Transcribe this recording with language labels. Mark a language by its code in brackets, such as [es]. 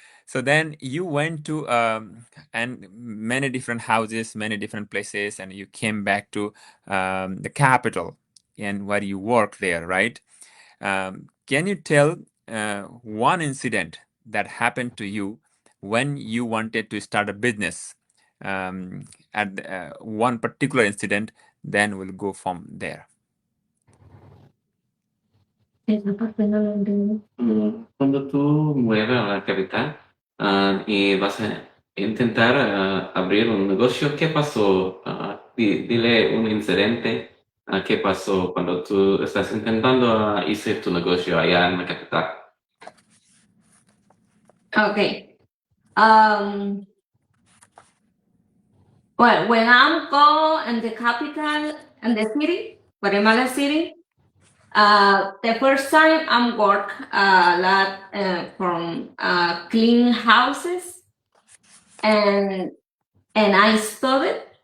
[en] So then you went to and many different houses, many different places, and you came back to the capital and where you work there, right? Can you tell one incident that happened to you when you wanted to start a business? At one particular incident, then we'll go from there. [es] Cuando tú mueves a la capital y vas a intentar abrir un negocio, ¿qué pasó? Dile un incidente, ¿qué pasó cuando tú estás intentando hacer tu negocio allá en la capital? [en] Okay. Well, when I'm go in the capital and the city, Guatemala City, the first time I'm work a lot from clean houses, and I studied